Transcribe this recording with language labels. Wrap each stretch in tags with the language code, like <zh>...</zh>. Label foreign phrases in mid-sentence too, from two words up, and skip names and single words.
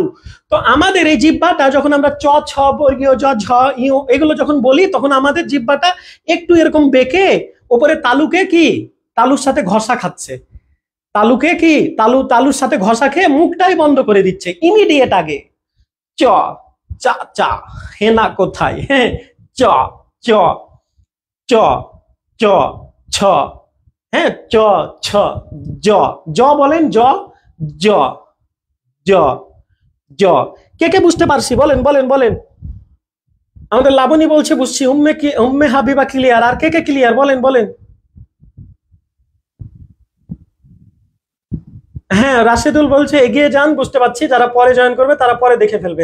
<bn>তো আমাদের এই জিহ্বাটা যখন আমরা চ, ছ, বর্গীয়, জ, ঝ, ইও এগুলো যখন বলি, তখন আমাদের জিহ্বাটা একটু এরকম বেঁকে উপরে তালুকে কি, তালুর সাথে ঘষা খাচ্ছে, তালুকে কি, তালুর সাথে ঘষা খেয়ে মুখটাই বন্ধ করে দিচ্ছে ইমিডিয়েট আগে। চ, চা, চা, হেনা কোথায়, হ্যাঁ, চ, চ, চ, চ, ছ, হ্যাঁ, চ, ছ, জ, জ বলেন, জ, জ, জ, জ। কে কে বুঝতে পারছি বলেন, বলেন, বলেন। আমাদের লাবণী বলছে বুঝছি, উম্মে কি, উম্মে হাবিবা ক্লিয়ার, আর কে কে ক্লিয়ার বলেন, বলেন। হ্যাঁ, রাশেদুল বলছে এগিয়ে যান, বুঝতে পারছি, যারা পরে জয়েন করবে তারা পরে দেখে ফেলবে।</bn>